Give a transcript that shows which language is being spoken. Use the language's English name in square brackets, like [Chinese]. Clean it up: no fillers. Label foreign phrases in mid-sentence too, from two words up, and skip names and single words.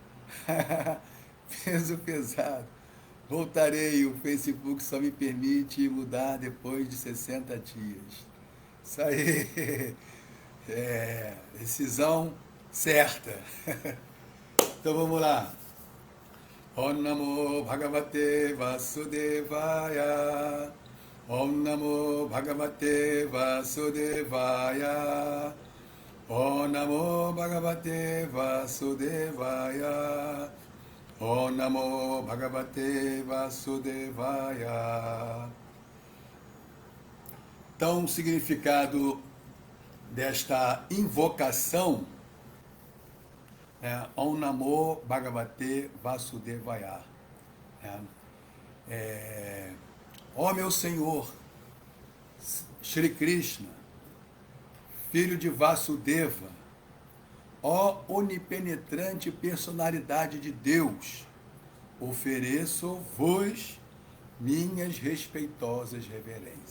[Portuguese] Peso pesado. Voltarei, o Facebook só me permite mudar depois de 60 dias. Isso aí. Decisão certa. Então vamos lá. [Sanskrit] ॐ नमो भगवते वासुदेवाय. ॐ नमो भगवते वासुदेवाय. ॐ नमो भगवते वासुदेवाय. ॐ नमो भगवते वासुदेवाय. [Portuguese] Então, o significado desta invocação é [Sanskrit] ॐ नमो भगवते वासुदेवाय. [Portuguese] Ó meu Senhor, Shri Krishna, filho de Vasudeva, ó onipenetrante personalidade de Deus, ofereço-vos minhas respeitosas reverências.